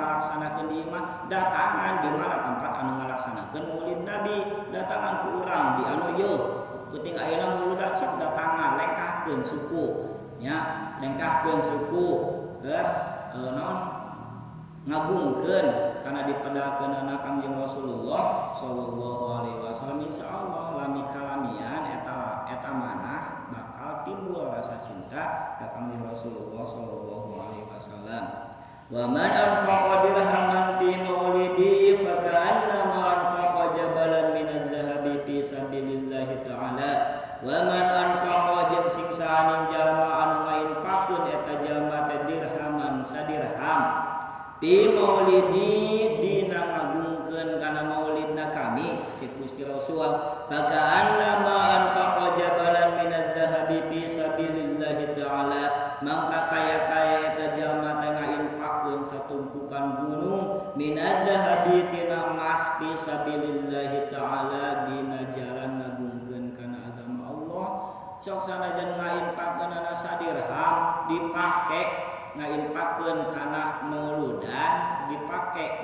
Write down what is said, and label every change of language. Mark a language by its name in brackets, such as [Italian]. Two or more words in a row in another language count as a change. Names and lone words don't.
[Sundanese] ngalaksanakeun di imah datangan di mana tempat anu ngalaksanakeun maulid Nabi datangan ku urang di anu yeuh penting ayeuna muludan sok datangan lengkahkeun suku nya lengkahkeun suku keur naon ngagungkeun kana dipadaakeunana Kangjeng Rasulullah [Arabic] صلى الله عليه وسلم [Sundanese] insyaallah lami kalamian eta manah bakal timbul rasa cinta ka Kangjeng Rasulullah [Arabic] صلى الله عليه وسلم. ومن أنفق درهما في مولدي فكأنما أنفق جبلا من الذهب في سبيل الله تعالى. ومن أنفق [Sundanese] jeung sing sahaning jalma anu ngainfaqkeun eta jalma teh dirhaman sadirham [Arabic] في مولدي [Sundanese] dina ngagungkeun kana maulidna kami kami cek Gusti Rasul [Arabic] كأنما أنفق جبلا من الذهب في سبيل الله تعالى [Sundanese] mangka kaya-kaya eta jalma teh ngainfaqkeun satumpukan gunung [Arabic] من الذهب [Sundanese] tina emas [Arabic] في سبيل الله تعالى [Sundanese] dina jalan ngagungkeun kana agama Allah sok sanajan ngainfaqkeun ana sadirham dipake ngainfaqkeun kana mauludan dipake